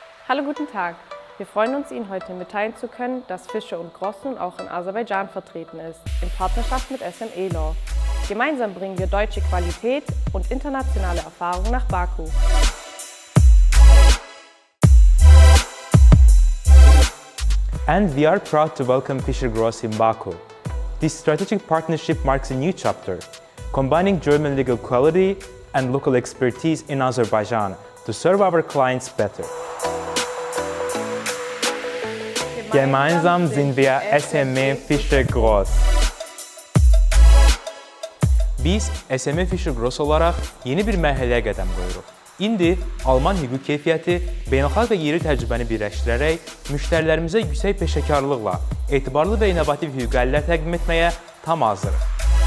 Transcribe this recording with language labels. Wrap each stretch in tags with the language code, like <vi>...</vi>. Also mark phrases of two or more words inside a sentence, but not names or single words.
<de>Hallo, guten Tag. Wir freuen uns, Ihnen heute mitteilen zu können, dass Fischer & Gross nun auch in Aserbaidschan vertreten ist, in Partnerschaft mit SME Law. Gemeinsam bringen wir deutsche Qualität und internationale Erfahrung nach Baku.</de> <en>And we are proud to welcome Fischer & Gross in Baku. This strategic partnership marks a new chapter, combining German legal quality and local expertise in Azerbaijan to serve our clients better.</en> <de>Gemeinsam sind wir SME Fischer & Gross.</de> <az>Biz SME Fischer & Gross olaraq yeni bir mərhələyə qədəm qoyuruq. İndi Alman hüquq keyfiyyəti, beynəlxalq və yerli təcrübəni birləşdirərək müştərilərimizə yüksək peşəkarlıqla etibarlı və innovativ hüquq əllər təqdim etməyə tam hazırıq.</az>